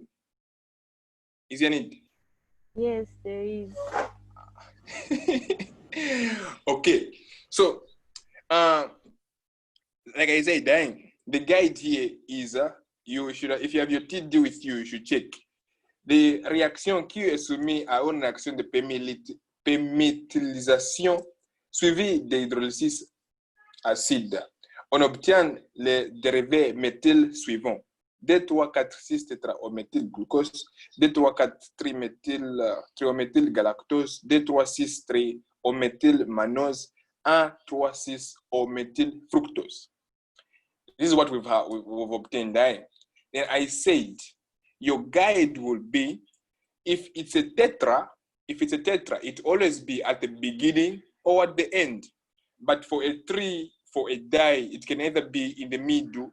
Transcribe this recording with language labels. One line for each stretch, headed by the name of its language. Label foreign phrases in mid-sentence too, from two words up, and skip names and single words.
English: Is there need? Yes, there is. Okay. So like I said, the guide here is you should, if you have your TD with you, you should check.
French: Les réactions qui est soumise à une réaction de perméthylisation suivie d'hydrolysis acide. On obtient les dérivés méthyl suivants. D3,4,6 tétraométhylglucose, D3,4,3-triométhyl galactose, D3,6 triométhylmannose, 1,3,6 omethyl fructose.
English: This is what we've obtained. Then I said, your guide will be, if it's a tetra, it always be at the beginning or at the end. But for a tree, for a die, it can either be in the middle.